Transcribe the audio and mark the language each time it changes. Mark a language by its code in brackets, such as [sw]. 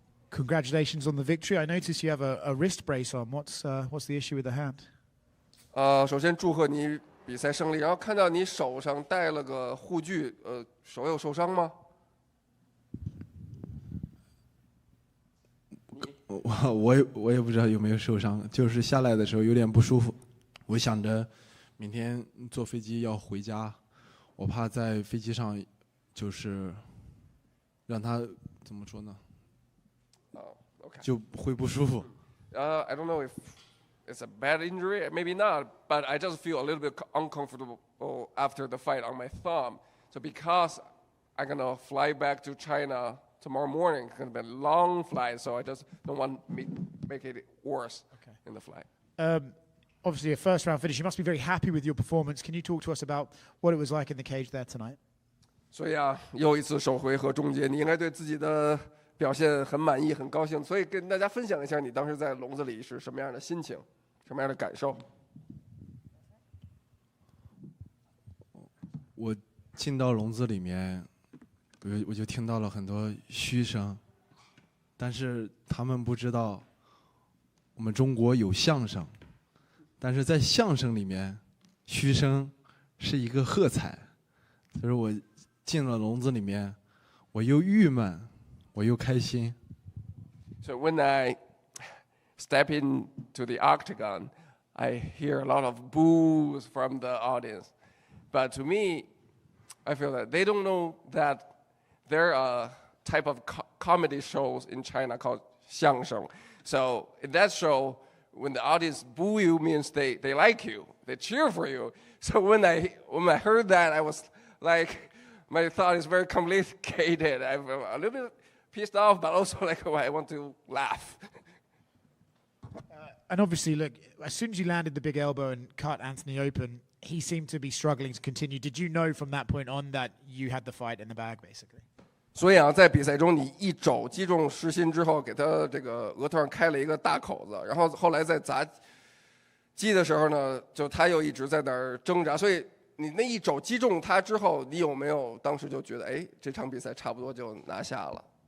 [en] Congratulations on the victory. I notice you have a wrist brace on. What's the issue with the hand? [zh] 首先祝贺你比赛胜利，然后看到你手上戴了个护具，手有受伤吗？我也不知道有没有受伤，就是下来的时候有点不舒服。我想着明天坐飞机要回家，我怕在飞机上就是让他怎么说呢？ Okay. 就会不舒服。 [en] I don't know if it's a bad injury, maybe not, but I just feel a little bit uncomfortable after the fight on my thumb. So because I'm gonna fly back to China tomorrow morning, it's gonna be a long flight, so I just don't want to make it worse in the flight. Obviously, a first-round finish. You must be very happy with your performance. Can you talk to us about what it was like in the cage there tonight? [zh] 所以啊，又一次首回合终结，你应该对自己的 表现很满意，很高兴，所以跟大家分享一下你当时在笼子里是什么样的心情，什么样的感受。我进到笼子里面，我就听到了很多嘘声，但是他们不知道我们中国有相声，但是在相声里面，嘘声是一个喝彩。所以我进了笼子里面，我又郁闷。我又开心。 [en] So when I step into the octagon, I hear a lot of boos from the audience. But to me, I feel that they don't know that there are a type of comedy shows in China called 相声. So in that show, when the audience boo you means they like you, they cheer for you. So when I heard that, I was like, my thought is very complicated. I'm a little bit pissed off, but also like I want to laugh. And obviously, look, as soon as you landed the big elbow and cut Anthony open, he seemed to be struggling to continue. Did you know from that point on that you had the fight in the bag, basically? [zh] 所以啊，在比赛中你一肘击中石鑫之后，给他这个额头上开了一个大口子，然后后来在砸击的时候呢，就他又一直在那儿挣扎。所以你那一肘击中他之后，你有没有当时就觉得，哎，这场比赛差不多就拿下了？